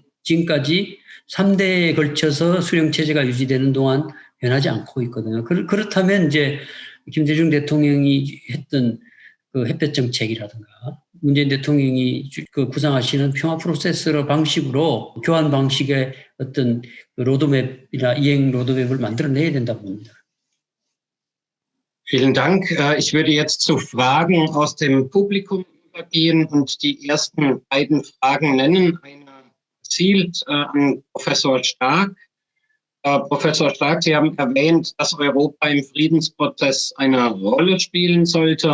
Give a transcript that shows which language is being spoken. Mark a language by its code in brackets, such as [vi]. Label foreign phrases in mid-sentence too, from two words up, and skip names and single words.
[ko] 그런데 지금까지 3대에 걸쳐서 수령 체제가 유지되는 동안 변하지 않고 있거든요. 그렇다면 이제 김대중 대통령이 했던 그 햇볕 정책이라든가 문재인 대통령이 그 구상하시는 평화 프로세스로 방식으로 교환 방식의 어떤 로드맵이나 이행 로드맵을 만들어내야 된다고 봅니다. [de] Vielen Dank. Ich würde jetzt zu Fragen aus dem Publikum übergehen und die ersten beiden Fragen nennen. Eine zielt an Professor Stark. Professor Stark, Sie haben erwähnt, dass Europa im Friedensprozess eine Rolle spielen sollte.